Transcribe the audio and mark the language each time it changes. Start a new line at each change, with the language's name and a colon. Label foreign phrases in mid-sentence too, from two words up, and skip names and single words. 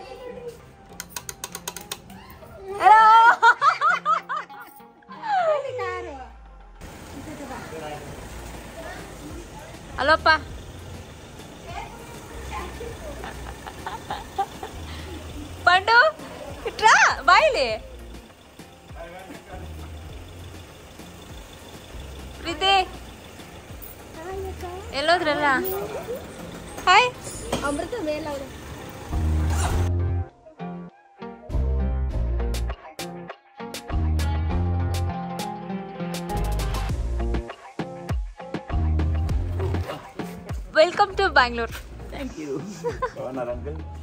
Telugu: హలో. హలో అప్ప. పండు ఇట్రా బాయిలే.
Kannada: ప్రీతి ಎಲ್ಲೋದ್ರಲ್ಲ. ಹಾಯ್ ಅಮೃತ ಮೇಲವ್ರೆ.
English: Welcome to Bengaluru. Thank you.
Telugu: బాగున్నారా అంకుల్?